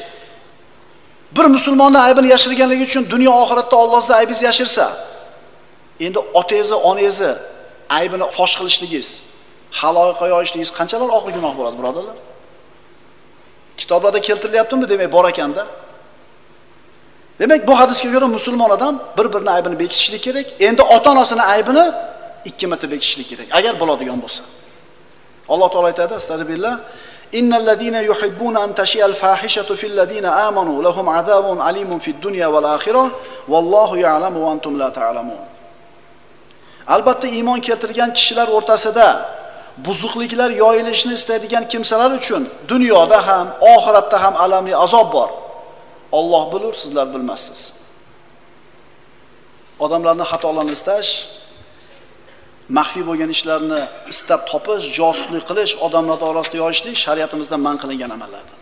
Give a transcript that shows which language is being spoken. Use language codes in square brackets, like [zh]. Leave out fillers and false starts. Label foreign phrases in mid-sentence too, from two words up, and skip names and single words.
[uz] Bir musulmonning aybini yashirganligi uchun dunyo oxiratda Alloh sizni aybingizni yashirsa, endi otangizni, onangizni aybini fosh qilishligingiz, haloyiqqa yoyishligingiz qanchalar og'ir gunoh bo'ladi, birodarlar? Kitoblarda keltirilyaptimi? Demak, bor ekanda. Demak, bu hadisga ko'ra musulmon odam bir-birini aybini bekitishlik kerak. Endi ota-onasining aybini 2 marta bekitishlik kerak, agar bo'ladigan bo'lsa. Alloh taolo aytadi: [ar] "Astagfirullah. إن الذين يحبون أن تشيع الفاحشة في الذين آمنوا لهم عذاب أليم في الدنيا والآخرة والله يعلم وأنتم لا تعلمون." [uz] Albatta iymon keltirgan kishilar o'rtasida buzuqliklar yoyilishini istaydigan kimsalar uchun dunyoda ham, oxiratda ham alamli azob bor. Alloh bilur, sizlar bilmassiz. Odamlarni xatolarni istash, maxfiy bo'lgan ishlarni istab topish, josuslik qilish, odamlar orasida yoyishlik shariatimizda man qilingan amallardan.